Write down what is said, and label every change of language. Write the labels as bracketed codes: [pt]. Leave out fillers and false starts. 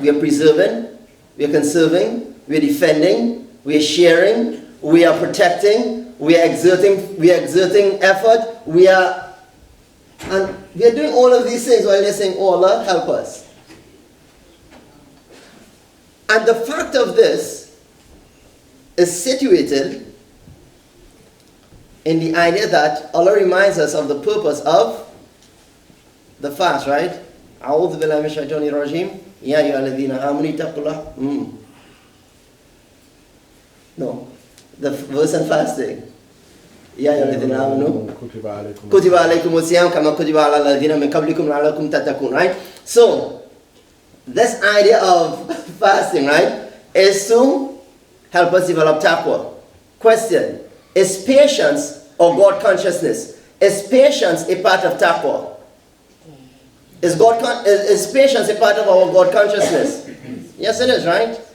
[en] We are preserving, we are conserving, we are defending, we are sharing, we are protecting, we are exerting effort, we are doing all of these things while they're saying, oh Allah, help us. And the fact of this is situated in the idea that Allah reminds us of the purpose of the fast, right? [ar] أعوذ بالله من الشيطان الرجيم يا أيها الذين آمنوا اتقوا الله. [en] No, the verse on fasting. [ar] يا أيها الذين آمنوا كتب عليكم الصيام كما كتب على الذين من قبلكم لعلكم تتقون. [en] Right? So this idea of fasting, right, is to help us develop taqwa. Question: is patience or God consciousness? Is patience a part of taqwa? Is patience a part of our God consciousness? Yes, it is, right?